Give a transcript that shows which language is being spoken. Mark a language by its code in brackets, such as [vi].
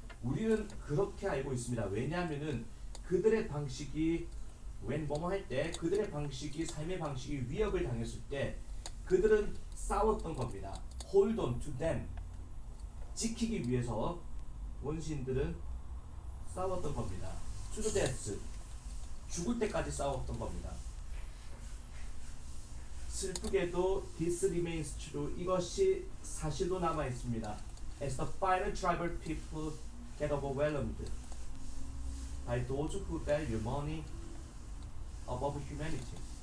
[ko] 우리는 그렇게 알고 있습니다. 왜냐하면은 그들의 방식이 뭐뭐 할 때 그들의 방식이 삶의 방식이 위협을 당했을 때 그들은 싸웠던 겁니다. [en] Hold on to them. [ko] 지키기 위해서 원시인들은 싸웠던 겁니다. [en] To the death. [ko] 죽을 때까지 싸웠던 겁니다. 슬프게도 [en] this remains true. [ko] 이것이 사실로 남아 있습니다. [en] As the final tribal people get overwhelmed by those who value money above humanity.